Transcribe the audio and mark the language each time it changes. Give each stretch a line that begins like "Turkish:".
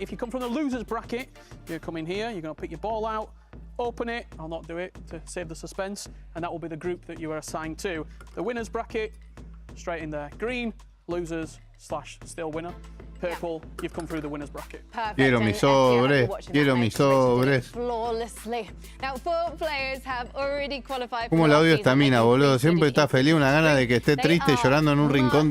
English: If you come from the loser's bracket, you're going to come in here, you're going to pick your ball out, open it, I'll not do it to save the suspense, and that will be the group that you are assigned to. The winner's bracket, straight in there, green, losers / still winner. Purple, you've come through the winner's bracket. Perfect.
Spanish: Quiero mis sobres, quiero mis sobres.
English: Flawlessly. Now, 4 players have already qualified.
Spanish: Cómo la odio esta mina, boludo. Siempre está feliz, una gana de que esté triste, llorando en un rincón.